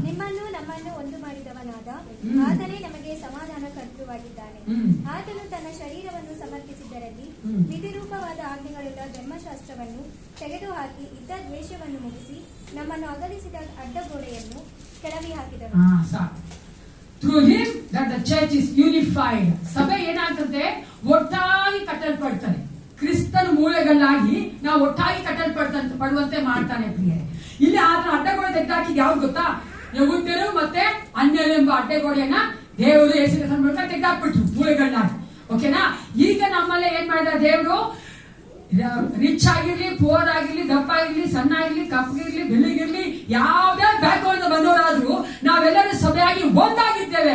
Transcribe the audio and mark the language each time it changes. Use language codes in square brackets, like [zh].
[kn] ನಿಮ್ಮನ್ನು ನಮ್ಮನ್ನು ಒಂದು ಮಾಡಿದವನಾದ ಆತನೇ ನಮಗೆ ಸಮಾಧಾನ ಕರ್ತೃವಾಗಿದ್ದಾನೆ. ಆತನು ತನ್ನ ಶರೀರವನ್ನು ಸಮರ್ಪಿಸಿದ್ದರಲ್ಲಿ ವಿಧಿರೂಪವಾದ ಆಜ್ಞೆಗಳುಳ್ಳ ಧರ್ಮಶಾಸ್ತ್ರವನ್ನು ತೆಗೆದುಹಾಕಿ ಇದ್ದ ದ್ವೇಷವನ್ನು ಮುಗಿಸಿ ನಮ್ಮನ್ನು ಅಗಲಿಸಿದ ಅಡ್ಡಗೋಡೆಯನ್ನು ಕೆಳಗೆ ಹಾಕಿದನು. [en] Through him that the church is unified. [kn] ಸಭೆ ಏನಾಗ್ತದೆ? ಒಟ್ಟಾಗಿ ಕಟ್ಟಲ್ಪಡ್ತಾರೆ. ಕ್ರಿಸ್ತನ ಮೂಳೆಗಳಾಗಿ ನಾವು ಒಟ್ಟಾಗಿ ಪಡುವಂತೆ ಮಾಡ್ತಾನೆ ಪ್ರಿಯರೇ. ಇಲ್ಲಿ ಆತನ ಅಡ್ಡಗೋಡೆ ತೆಗೆದಾಕಿದ್ ಯಾವ್ದು ಗೊತ್ತಾ? ಯಹೂದ್ಯರು ಮತ್ತೆ ಅನ್ಯರು ಎಂಬ ಅಡ್ಡಗೋಡೆಯನ್ನ ದೇವರು ಯೇಸು ಕ್ರಿಸ್ತನ ಮೂಲಕ ತೆಗೆದಾಕ್ಬಿಟ್ರು ಮೂಳೆಗಳಾಗಿ. ಓಕೆನಾ? ಈಗ ನಮ್ಮಲ್ಲೇ ಏನ್ ಮಾಡಿದ ದೇವರು, ರಿಚ್ ಆಗಿರ್ಲಿ, ಪುವರ್ ಆಗಿರ್ಲಿ, ದಪ್ಪ ಆಗಿರ್ಲಿ, ಸಣ್ಣ ಆಗಿರ್ಲಿ, ಕಪ್ಪಗಿರ್ಲಿ, ಬೆಳ್ಳಿಗಿರ್ಲಿ, ಯಾವುದೇ ಬ್ಯಾಕ್ಗ್ರೌಂಡ್ ಬಂದವರಾದ್ರೂ ನಾವೆಲ್ಲರೂ ಸಭೆಯಾಗಿ ಒಂದಾಗಿದ್ದೇವೆ.